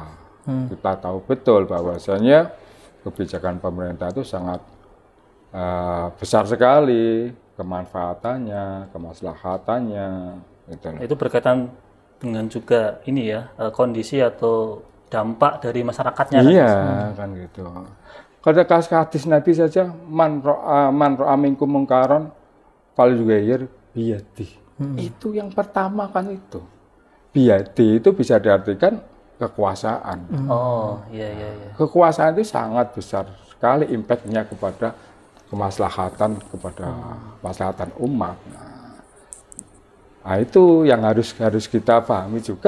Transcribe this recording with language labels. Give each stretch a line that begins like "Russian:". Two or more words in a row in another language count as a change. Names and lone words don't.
Indonesian: Kita tahu betul bahwasanya kebijakan pemerintah itu sangat besar sekali kemanfaatannya, kemaslahatannya. Itu berkaitan dengan juga ini ya, kondisi atau dampak dari masyarakatnya. Iya, kan gitu. Kada hadis Nabi saja,
Arabic: من رأى منكم منكرا فليغير بيده.
Indonesian: Itu yang pertama kan itu. Biyadi itu bisa diartikan kekuasaan. Oh, iya. Kekuasaan itu sangat besar sekali impact-nya kepada kemaslahatan, kepada maslahatan umat. Nah, itu yang harus kita pahami juga.